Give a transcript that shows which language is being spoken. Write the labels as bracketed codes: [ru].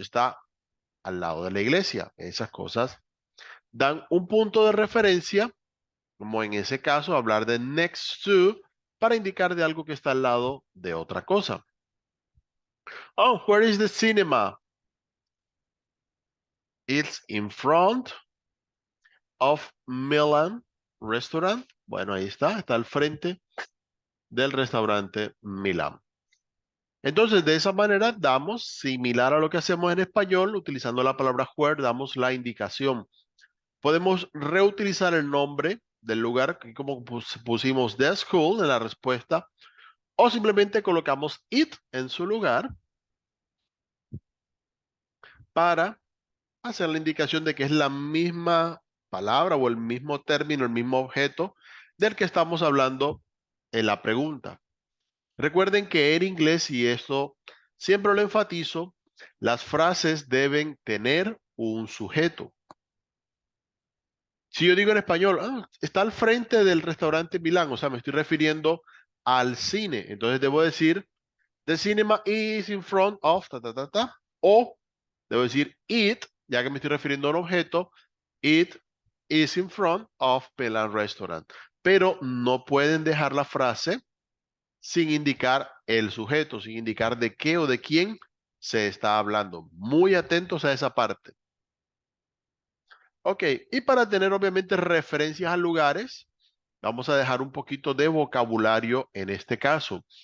[es] Está al lado de la iglesia. Esas cosas dan un punto de referencia, como en ese caso, hablar de next to para indicar de algo que está al lado de otra cosa. [en] Oh, where is the cinema? It's in front of Milan Restaurant. [es] Bueno, ahí está al frente del restaurante Milan. Entonces, de esa manera damos, similar a lo que hacemos en español, utilizando la palabra where, damos la indicación. Podemos reutilizar el nombre del lugar, aquí como pusimos the school en la respuesta, o simplemente colocamos it en su lugar para hacer la indicación de que es la misma palabra o el mismo término, el mismo objeto del que estamos hablando en la pregunta. Recuerden que en inglés, y esto siempre lo enfatizo, las frases deben tener un sujeto. Si yo digo en español, está al frente del restaurante Milán, o sea, me estoy refiriendo al cine, entonces debo decir [en] The cinema is in front of [es] ta ta ta ta. O debo decir it, ya que me estoy refiriendo a un objeto. [en] It is in front of Pelan Restaurant. [es] Pero no pueden dejar la frase sin indicar el sujeto, sin indicar de qué o de quién se está hablando. Muy atentos a esa parte. Ok, y para tener obviamente referencias a lugares, vamos a dejar un poquito de vocabulario en este caso.